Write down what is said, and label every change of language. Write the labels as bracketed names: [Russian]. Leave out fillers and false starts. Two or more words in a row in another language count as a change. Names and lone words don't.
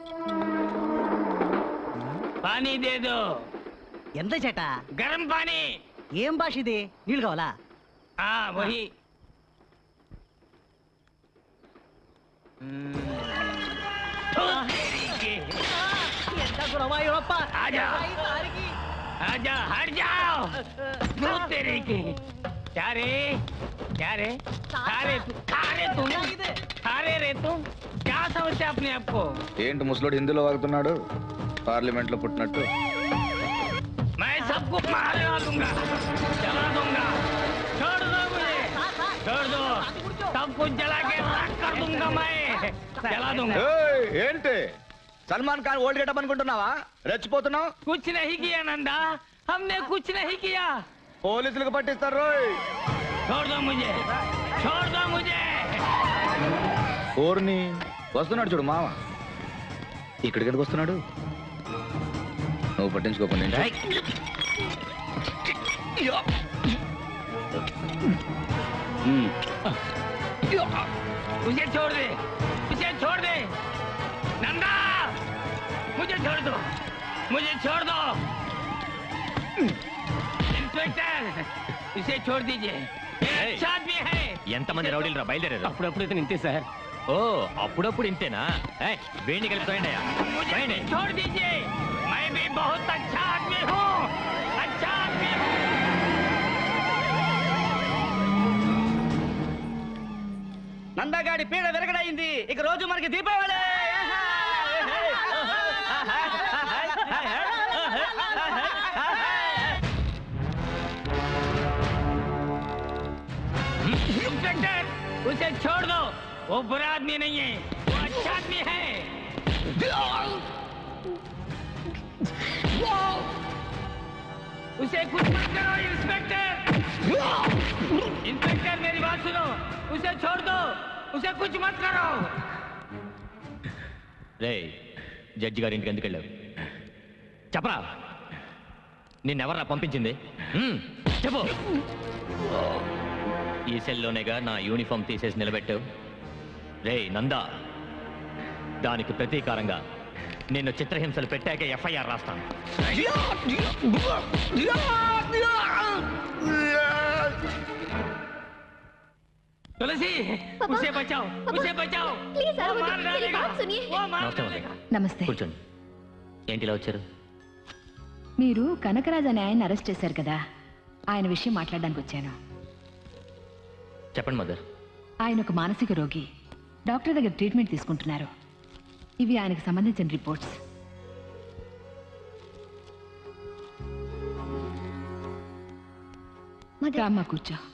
[Hindi] पानी दे दो. [Telugu] ఎంత చేట? [Hindi] गरम पानी. [Telugu] ఏం భాష ఇది? నీళ్ళు కావాలా? [Hindi] వహి. [Telugu] ఎంత గురవాయూరప్ప. [Hindi] ఆజా. आजा हट जाओ। क्यों तेरे के? क्या रे? क्या रे? खा रहे रे तुम? क्या समझते अपने आप को? [Telugu] ఏంటి ముసలోడు హిందీలో వాగుతున్నాడు? పార్లమెంట్ లో పుట్టినట్టు. [Hindi] मैं सबको मार दूंगा, जला दूंगा। छोड़ दो मुझे, छोड़ दो। सब कुछ जला के राख कर दूंगा मैं, जला दूंगा। [Telugu] ఏయ్, ఏంటి సల్మాన్ ఖాన్ [English] old getup [Telugu] అనుకుంటున్నావా? రెచ్చిపోతున్నావు. [Hindi] कुछ नहीं किया नंदा, हमने कुछ नहीं किया। [Telugu] పోలీసులకు పట్టిస్తారు రోయ్. [Hindi] छोड़ दो मुझे, छोड़ दो मुझे। [Telugu] ఓర్ని వస్తున్నాడు చూడు మామ. ఇక్కడికి ఎందుకు వస్తున్నాడు? నువ్వు పట్టించుకోకుండా [Hindi] मुझे छोड़ दे, मुझे छोड़ दे नंदा, मुझे छोड़ दो, मुझे छोड़ दो। इंस्पेक्टर, इसे छोड़ दीजिए, अच्छा आदमी है। [Telugu] ఎంతమంది రౌడీలు రా బయలుదేరారు? అప్పుడప్పుడు ఇంతే సార్. ఓ అప్పుడప్పుడు ఇంతేనా? వేణి కలిపి [Hindi] मुझे छोड़ दीजिए, मैं भी बहुत अच्छा आदमी हूँ, अच्छा आदमी हूँ। [Telugu] నందగాడి పీడ విరగడైంది. ఇక రోజు మనకి దీపావళి. [Hindi] इंस्पेक्टर, उसे छोड़ दो, वो बुरा आदमी नहीं है, वो अच्छा आदमी है। उसे कुछ मत करो इंस्पेक्टर। इंस्पेक्टर मेरी बात सुनो, उसे छोड़ दो, उसे कुछ मत करो। [Telugu] రే జడ్జి గారి ఇంటికి ఎందుకు వెళ్ళావు? చెప్పరా, నిన్నెవర్రా పంపించింది? చెప్పు. ఈ సెల్లోనేగా నా యూనిఫామ్ తీసేసి నిలబెట్టావు. రే నందా, దానికి ప్రతీకారంగా నిన్ను చిత్రహింసలు పెట్టాక ఎఫ్ఐఆర్ రాస్తాను. [Hindi] तुलसी, उसे बचाओ, उसे बचाओ। प्लीज वो मार डालेगा, वो मार [Telugu] నమస్తే [Hindi] डालेगा। [Telugu] నమస్తే. కూర్చోండి. ఏంటి ఇలా వచ్చారు? మీరు కనకరాజ్ అనే ఆయన అరెస్ట్ చేశారు కదా, ఆయన విషయం మాట్లాడడానికి వచ్చాను. చెప్పండి మదర్. ఆయన ఒక మానసిక రోగి, డాక్టర్ దగ్గర ట్రీట్మెంట్ తీసుకుంటున్నారు. ఇవి ఆయనకు సంబంధించిన రిపోర్ట్స్. రామ్మ కూర్చో.